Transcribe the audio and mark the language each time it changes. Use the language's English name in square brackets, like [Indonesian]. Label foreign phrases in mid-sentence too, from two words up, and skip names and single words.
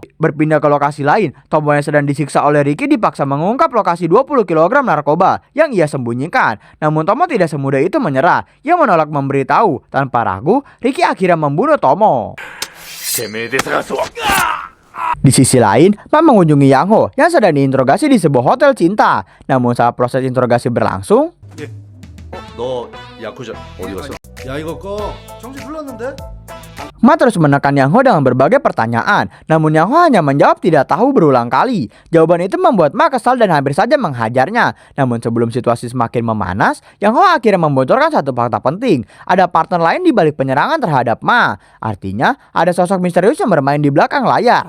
[Indonesian] Berpindah ke lokasi lain, Tomo yang sedang disiksa oleh Ricky dipaksa mengungkap lokasi 20 kg narkoba yang ia sembunyikan. Namun Tomo tidak semudah itu menyerah. Ia menolak memberitahu. Tanpa ragu, Ricky akhirnya membunuh Tomo. Di sisi lain, Ma mengunjungi Yang Ho yang sedang diinterogasi di sebuah hotel cinta. Namun saat proses interogasi berlangsung, [Korean] 너 야쿠자 어디 갔어? 야 이거 꺼. 정신 불렀는데? [Indonesian] Ma terus menekan Yang Ho dengan berbagai pertanyaan. Namun Yang Ho hanya menjawab tidak tahu berulang kali. Jawaban itu membuat Ma kesal dan hampir saja menghajarnya. Namun sebelum situasi semakin memanas, Yang Ho akhirnya membocorkan satu fakta penting. Ada partner lain di balik penyerangan terhadap Ma. Artinya, ada sosok misterius yang bermain di belakang layar.